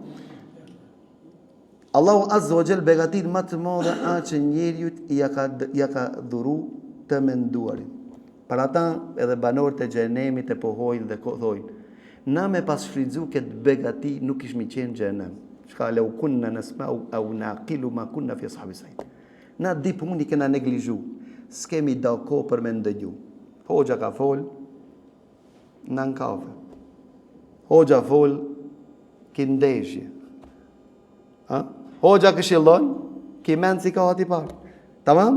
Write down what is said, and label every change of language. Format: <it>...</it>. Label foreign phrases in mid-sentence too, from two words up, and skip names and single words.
<sq>Allahu</sq> <ar>عز وجل</ar> <sq>begatit më të madhe që njeriu ja ka dhuru të menduarin. Për ata edhe banorët e xhenemit e pohojnë dhe thojnë, na me pas shfrytzu këtë begati nuk ishmi qenë xhenem.</sq> <ar>Çka لو كنا نسمع أو نعقل ما كنا في أصحاب السعير.</ar> <sq>Na di puni kena neglizhu. S'kemi da kohë për me ndëgju. Hoxha ka fol, na në kafe. Hoxha fol, ki ndeshje. Hoxha këshillon, ki mend si ka ati parë. Tamam?</sq>